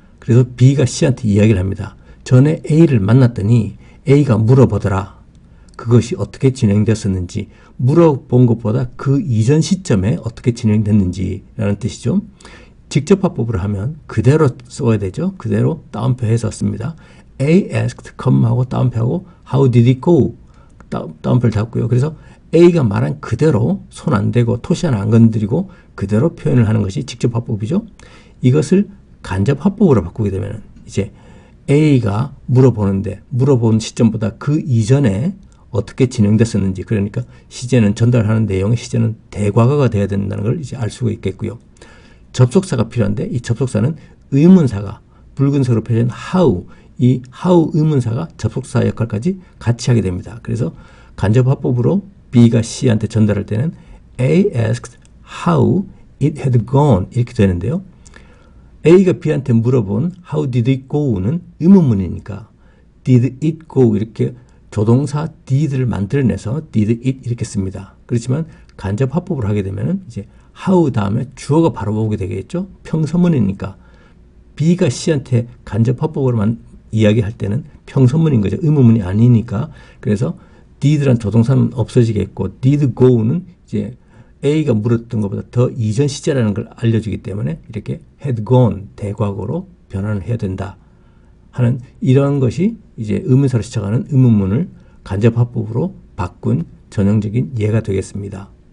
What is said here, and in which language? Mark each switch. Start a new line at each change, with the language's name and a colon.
Korean: 그래서 B가 C한테 이야기를 합니다. 전에 A를 만났더니 A가 물어보더라. 그것이 어떻게 진행됐었는지 물어본 것보다 그 이전 시점에 어떻게 진행됐는지라는 뜻이죠. 직접화법으로 하면 그대로 써야 되죠. 그대로 따옴표해서 씁니다.
English: A asked,
Korean: 하고 따옴표하고
English: How did it go?
Korean: 따옴표를 잡고요. 그래서 A가 말한 그대로 손 안 대고 토시 하나 안 건드리고 그대로 표현을 하는 것이 직접화법이죠. 이것을 간접화법으로 바꾸게 되면 이제 A가 물어보는데 물어본 시점보다 그 이전에 어떻게 진행됐었는지, 그러니까 시제는 전달하는 내용의 시제는 대과거가 돼야 된다는 걸 이제 알 수가 있겠고요. 접속사가 필요한데 이 접속사는 의문사가 붉은색으로 표현 how, 이 how 의문사가 접속사 역할까지 같이 하게 됩니다. 그래서 간접화법으로 B가 C한테 전달할 때는
English: A asked how it had gone
Korean: 이렇게 되는데요. A가 B한테 물어본
English: how did it go
Korean: 는 의문문이니까 did it go 이렇게 조동사 did를 만들어내서 did it 이렇게 씁니다. 그렇지만 간접화법을 하게 되면 이제 how 다음에 주어가 바로 오게 되겠죠. 평서문이니까 B가 C한테 간접화법으로만 이야기할 때는 평서문인 거죠. 의문문이 아니니까. 그래서 did란 조동사는 없어지겠고 did go는 이제 A가 물었던 것보다 더 이전 시제라는 걸 알려주기 때문에 이렇게 had gone 대과거로 변환을 해야 된다 하는 이러한 것이 이제 의문사로 시작하는 의문문을 간접화법으로 바꾼 전형적인 예가 되겠습니다.